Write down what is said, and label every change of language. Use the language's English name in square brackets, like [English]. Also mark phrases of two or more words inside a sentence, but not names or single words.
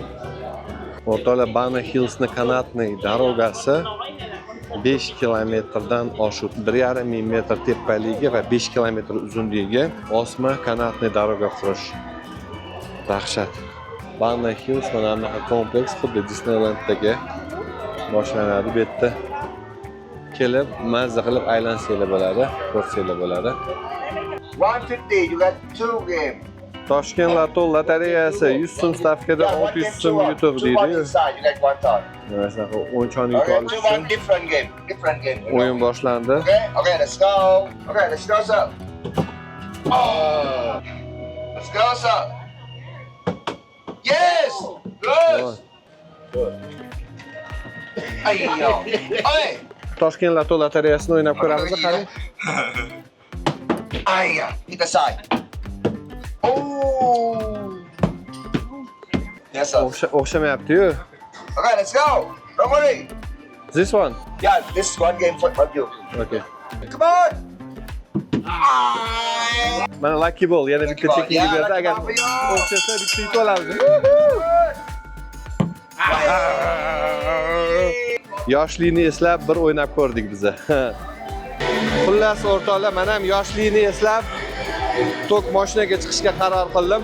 [Uzbek] O'rtoqlar, Bana Hillsning kanatli darogasi 5 kilometrdan oshib 1,5 metr tepaligiga va 5 kilometr uzunligiga osma kanatli daroga qurish. Dahshat. Bana Hills mana bunaqa kompleks xuddi Disneylanddagi boshlanadi. Bu yerda kelib, mazza qilib aylansanglar bo'ladi, ko'rsanglar bo'ladi. 150, [English] you got 2 games. [Uzbek] Toshkent Loto lotereyasi 100 so'm stavkada 600 so'm yutuq deydi. [English] You get 1 ton. [Uzbek] Mana o'yinchoni yutib olish uchun [English] different game. [Uzbek] o'yin boshlandi. [English] Okay, let's go. Okay, let's go, sir. Oh. Let's go, sir. Yes! Good! Good. Ayyo. Ay! [Uzbek] Toshkent Loto lotereyasini o'ynab ko'ramiz, qarang. Ayyo, [English] hit the side. Oh! Yes, sir. [Uzbek] O'xshamayapti-yu. [English] Okay, let's go. Don't worry. This one? Yeah, this one game for you. Okay. Come on! [Uzbek] Mana [English] lucky ball, [Uzbek] yana bitta chekingga berdi. Agar o'xshasa bitta yutib olamiz. Yoshlikni eslab bir o'ynab ko'rdik biz. Xullas, o'rtoqlar, men ham yoshlikni eslab tok mashinaga chiqishga qaror qildim.